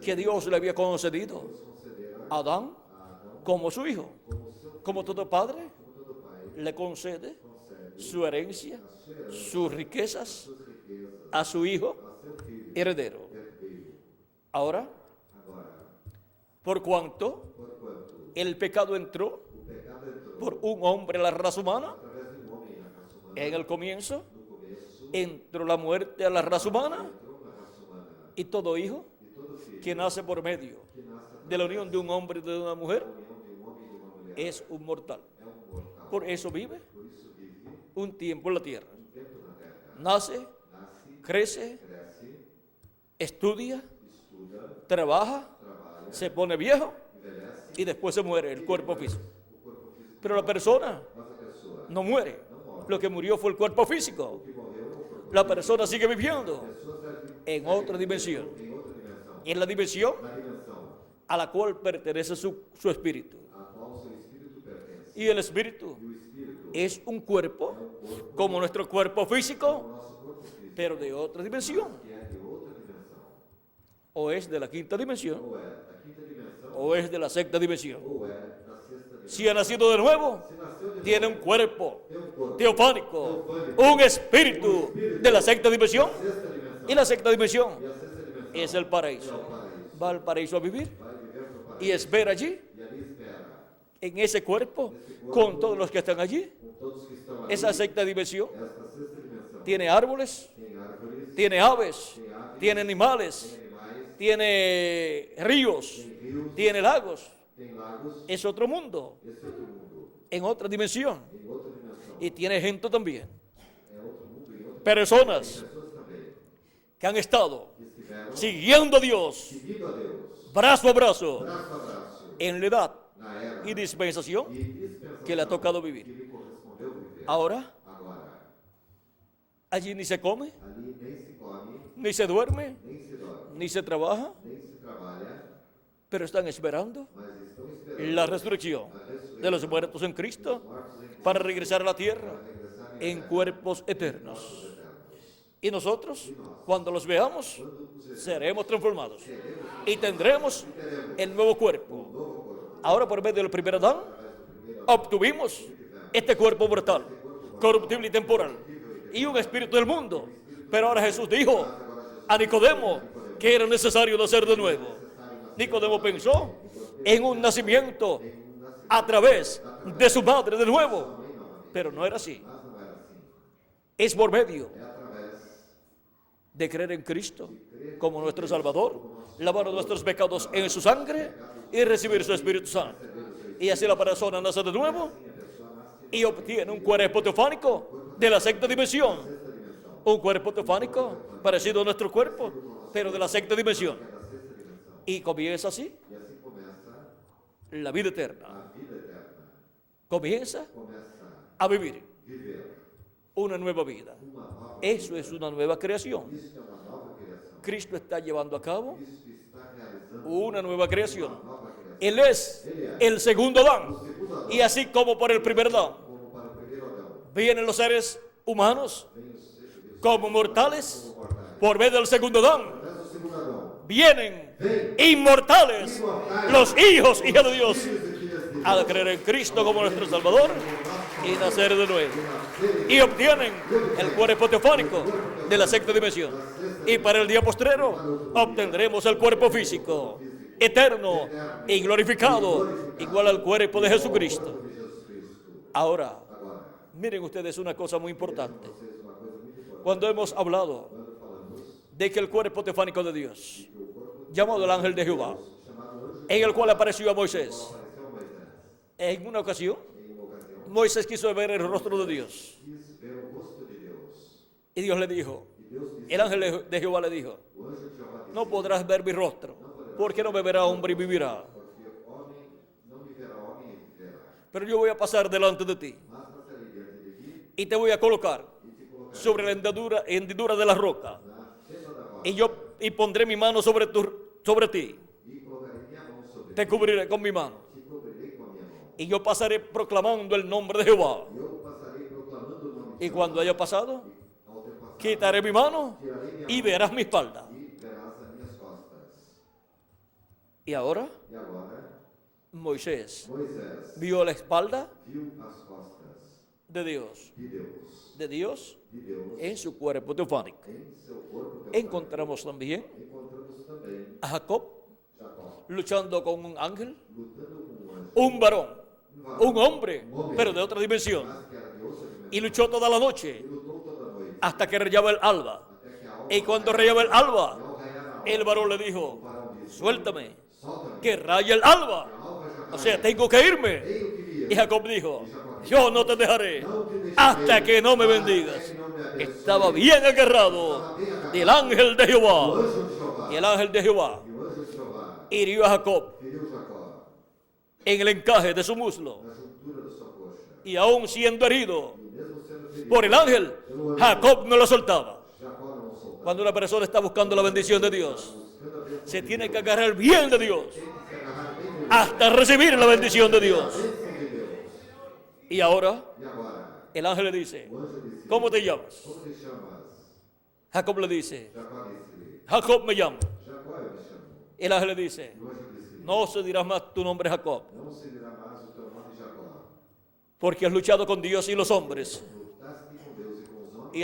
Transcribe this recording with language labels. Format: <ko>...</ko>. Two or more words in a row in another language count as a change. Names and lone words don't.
<es>que Dios le había concedido</es> <pt>Deus concederá</pt> <es>a Adán</es> <pt>a Adão</pt> <es>como su hijo.</es> <pt>como seu</pt> <es>Como todo padre</es> <pt>como todo pai</pt> <es>le concede</es> <pt>concede</pt> <es>su herencia, sus riquezas</es> <pt>suas riquezas</pt> <es>a su hijo</es> <pt>a seu filho</pt> <es>heredero.</es> <pt>herdeiro.</pt> <es>Ahora,</es> <pt>Agora,</pt> <es>por cuanto</es> <pt>porquanto</pt> <es>el pecado entró</es> <pt>o pecado entrou</pt> <es>por un hombre a la raza humana,</es> <pt>através de homem na raça humana,</pt> <es>en el comienzo</es> <pt>no começo</pt> <es>entró la muerte a la raza humana</es> <pt>entrou na raça humana</pt> <es>y todo hijo</es> <pt>e todo filho</pt> <es>que nace por medio</es> <pt>que nasce</pt> <es>de la unión de un hombre y de una mujer</es> <pt>da união de um homem e de uma mulher</pt> <es>es un mortal.</es> <pt>é mortal.</pt> <es>Por eso vive</es> <pt>Por isso vive</pt> <es>un tiempo en la tierra.</es> <pt>tempo na terra.</pt> <es>Nace,</es> <pt>Nasce,</pt> <es>crece,</es> <pt>cresce,</pt> <es>estudia,</es> <pt>estuda,</pt> <es>trabaja,</es> <pt>trabalha,</pt> <es>se pone viejo</es> <pt>envelhece,</pt> <es>y después se muere el cuerpo físico.</es> <pt>o corpo físico.</pt> <es>Pero la persona</es> <pt>Mas a pessoa</pt> <es>no muere. Lo que murió fue el cuerpo físico.</es> <pt>que morreu no corpo.</pt> <es>La persona sigue viviendo</es> <pt>A pessoa segue</pt> <es>en otra dimensión,</es> <pt>em outra dimensão.</pt> <es>en la dimensión</es> <pt>Na dimensão</pt> <es>a la cual pertenece su espíritu.</es> <pt>a qual seu espírito pertence.</pt> <es>Y el espíritu</es> <pt>E o espírito</pt> <es>es un cuerpo como nuestro cuerpo</es> <pt>é o</pt> <es>físico,</es> <pt>nosso corpo físico,</pt> <es>pero de otra dimensión.</es> <pt>que é de outra dimensão.</pt> <es>O es de la quinta dimensión</es> <pt>Ou é da quinta dimensão,</pt> <es>o es de la sexta dimensión.</es> <pt>ou é da sexta dimensão.</pt> <es>Si ha nacido de nuevo,</es> <pt>Se nasceu de</pt> <es>tiene un cuerpo</es> <pt>tem um corpo,</pt> <es>teofánico, un espíritu de la sexta dimensión.</es> <pt>sexta dimensão.</pt> <es>Y la sexta dimensión</es> <pt>E a sexta dimensão</pt> <es>es el paraíso.</es> <pt>é o paraíso.</pt> <es>Va al paraíso a vivir</es> <pt>Vai viver no paraíso</pt> <es>y espera allí,</es> <pt>e ali espera</pt> <es>en ese cuerpo, con todos los que están allí.</es> <pt>com todos que estão ali.</pt> <es>Esa sexta dimensión</es> <pt>Esta sexta dimensão</pt> <es>tiene árboles,</es> <pt>tem árvores,</pt> <es>tiene aves, tiene animales,</es> <pt>tem animais,</pt> <es>tiene ríos,</es> <pt>tem rios,</pt> <es>tiene lagos.</es> <pt>tem lagos.</pt> <es>Es otro mundo,</es> <pt>Esse é outro mundo.</pt> <es>en otra dimensión.</es> <pt>Em outra dimensão.</pt> <es>Y tiene gente también,</es> <pt>É outro mundo e outras</pt> <es>personas</es> <pt>pessoas também</pt> <es>que han estado</es> <pt>que estiveram</pt> <es>siguiendo a Dios</es> <pt>seguindo a Deus,</pt> <es>brazo a brazo</es> <pt>braço a braço,</pt> <es>en la edad</es> <pt>na na era</pt> <es>y dispensación</es> <pt>e dispensação</pt> <es>que le ha tocado</es> <pt>que</pt> <es>vivir.</es> <pt>lhe correspondeu viver.</pt> <es>Ahora,</es> <pt>Agora,</pt> <es>allí ni se come,</es> <pt>ali nem se come,</pt> <es>ni se duerme,</es> <pt>nem se dorme,</pt> <es>ni se trabaja,</es> <pt>nem se trabalha,</pt> <es>pero están esperando</es> <pt>mas estão esperando</pt> <es>la resurrección de los muertos en Cristo</es> <pt>mortos em Cristo</pt> <es>para regresar a la tierra</es> <pt>para regressar</pt> <es>en cuerpos eternos. Y nosotros, cuando los veamos, seremos transformados y tendremos el nuevo cuerpo. Ahora, por medio del primer Adán, obtuvimos este cuerpo mortal, corruptible y temporal, y un espíritu del mundo. Pero ahora Jesús dijo a Nicodemo que era necesario nacer de nuevo. Nicodemo pensó en un nacimiento a través de su madre de nuevo, pero no era así.</es> <pt>mas não era assim.</pt> <es>Es por medio</es> <pt>É através</pt> <es>de creer en Cristo como nuestro Salvador, lavar nuestros pecados en su sangre y recibir su Espíritu Santo. Y así la persona nace de nuevo y obtiene un cuerpo teofánico de la sexta dimensión. Un cuerpo teofánico parecido a nuestro cuerpo, pero de la sexta dimensión. Y comienza así</es> <pt>e assim começa</pt> <es>la vida eterna.</es> <pt>a vida eterna.</pt> <es>Comienza</es> <pt>Começa</pt> <es>a vivir</es> <pt>a viver</pt> <es>una nueva vida.</es> <pt>uma nova.</pt> <es>Eso es una nueva creación.</es> <pt>Isso é uma nova criação.</pt> <es>Cristo está llevando a cabo</es> <pt>Cristo está realizando</pt> <es>una nueva creación.</es> <pt>nova criação.</pt> <es>Él es el segundo Adán. Y así como por el primer Adán</es> <pt>Como para o primeiro Adão,</pt> <es>vienen los seres humanos</es> <pt>vem os seres</pt> <es>como mortales,</es> <pt>mortais.</pt> <es>por medio del segundo Adán</es> <pt>Através do segundo Adão,</pt> <es>vienen inmortales los hijos y hijas de Dios</es> <pt>filhos e filhas de</pt> <es>al creer en Cristo como nuestro Salvador y nacer de nuevo. Y obtienen el cuerpo teofánico de la sexta dimensión. Y para el día postrero obtendremos el cuerpo físico, eterno y glorificado, igual al cuerpo de Jesucristo.</es> <pt>de Jesus Cristo.</pt> <es>Ahora,</es> <pt>Agora,</pt> <es>miren ustedes una cosa muy importante.</es> <pt>vocês uma coisa muito importante.</pt> <es>Cuando hemos hablado</es> <pt>Quando falamos</pt> <es>de que el cuerpo teofánico de Dios, llamado el ángel de Jehová,</es> <pt>chamado anjo,</pt> <es>en el cual apareció a Moisés,</es> <pt>apareceu a Moisés.</pt> <es>en una ocasión,</es> <pt>Em uma ocasião,</pt> <es>Moisés quiso ver el rostro de Dios.</es> <pt>quis ver o rosto de Deus.</pt> <es>Y Dios le dijo,</es> <pt>E Deus disse,</pt> <es>el ángel de Jehová le dijo,</es> <pt>o anjo de Jeová disse,</pt> <es>no podrás ver mi rostro, porque no me verá hombre y vivirá.</es> <pt>porque homem não me verá homem e viverá.</pt> <es>Pero yo voy a pasar delante de ti</es> <pt>Mas passarei diante de ti</pt> <es>y te voy a colocar</es> <pt>e te colocarei</pt> <es>sobre la hendidura de la roca.</es> <pt>na fenda da rocha</pt> <es>Y pondré mi mano sobre ti.</es> <pt>e colocarei minha mão sobre</pt> <es>Te</es> <pt>ti.</pt> <es>cubriré con mi mano.</es> <pt>Te cobrirei com a minha mão.</pt> <es>Y yo pasaré proclamando el nombre de Jehová.</es> <pt>E eu passarei proclamando o nome de</pt> <es>Y cuando haya pasado,</es> <pt>ao teu passado.</pt> <es>quitaré mi mano</es> <pt>Tirarei minha</pt> <es>y</es> <pt>mão</pt> <es>verás mi espalda.</es> <pt>e verás as minhas costas.</pt> <es>Y ahora</es> <pt>E agora,</pt> <es>Moisés</es> <pt>Moisés</pt> <es>vio la espalda</es> <pt>viu as costas</pt> <es>de Dios</es> <pt>de Deus</pt> <es>en su cuerpo teofánico.</es> <pt>em seu corpo.</pt> <es>Encontramos también</es> <pt>Encontramos também</pt> <es>a Jacob</es> <pt>Jacó</pt> <es>luchando con un ángel,</es> <pt>lutando com um anjo,</pt> <es>un varón, un hombre, pero de otra dimensión.</es> <pt>mas que era de outra dimensão.</pt> <es>Y luchó toda la noche</es> <pt>E lutou toda noite,</pt> <es>hasta que rayaba el alba.</es> <pt>até que a alma</pt> <es>Y cuando rayaba el alba,</es> <pt>ao raiar a alma,</pt> <es>el varón le</es> <pt>o</pt> <es>dijo,</es> <pt>varão disse,</pt> <es>suéltame,</es> <pt>solta-me,</pt> <es>que raya el alba.</es> <pt>a alma já</pt> <es>O sea, tengo que irme.</es> <pt>tenho que vir,</pt> <es>Y Jacob dijo, yo no te dejaré hasta que no me bendigas. Estaba bien agarrado del ángel de Jehová.</es> <pt>o anjo de Jeová.</pt> <es>Y el ángel de Jehová</es> <pt>E o anjo de Jeová</pt> <es>hirió a Jacob</es> <pt>feriu Jacó</pt> <es>en el encaje de su muslo.</es> <pt>na juntura da sua coxa.</pt> <es>Y aún siendo herido</es> <pt>E mesmo sendo ferido</pt> <es>por el ángel, Jacob no lo soltaba.</es> <pt>Jacó não o soltava.</pt> <es>Cuando una persona está buscando la bendición de Dios,</es> <pt>Buscando a bênção</pt> <es>se tiene que agarrar bien de Dios</es> <pt>tem que se agarrar bem de Deus.</pt> <es>hasta recibir la bendición de Dios.</es> <pt>Bênção de Deus.</pt> <es>Y ahora</es> <pt>E agora,</pt> <es>el ángel le dice,</es> <pt>o anjo disse,</pt> <es>¿cómo te llamas?</es> <pt>como te chamas?</pt> <es>Jacob le dice,</es> <pt>Jacó disse,</pt> <es>Jacob me llamo.</es> <pt>Jacó eu me chamo.</pt> <es>El ángel le dice,</es> <pt>E o anjo disse,</pt> <es>no se dirá más tu nombre Jacob,</es> <pt>não se dirá mais o teu nome Jacó.</pt> <es>porque has luchado con Dios y los hombres</es> <pt>Lutaste com Deus e com os homens</pt>